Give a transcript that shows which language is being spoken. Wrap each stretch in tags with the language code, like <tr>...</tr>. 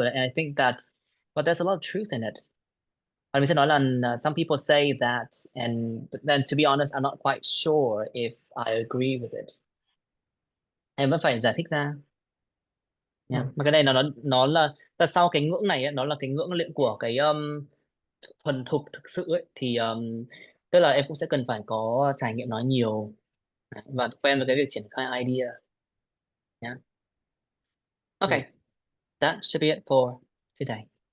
<en>So, and I think that but there's a lot of truth in it.</en> <vi>Và mình sẽ nói là</vi> <en>some people say that, and then to be honest I'm not quite sure if I agree with it.</en> <vi>Em vẫn phải giải thích ra nha. ừ. Mà cái này là sau cái ngưỡng này ấy, nó là cái ngưỡng luyện của cái thuần thục thực sự ấy, thì tức là em cũng sẽ cần phải có trải nghiệm nói nhiều và quen với cái việc triển khai idea nhá. Ừ.</vi> <en>Okay, that should be it for today.</en>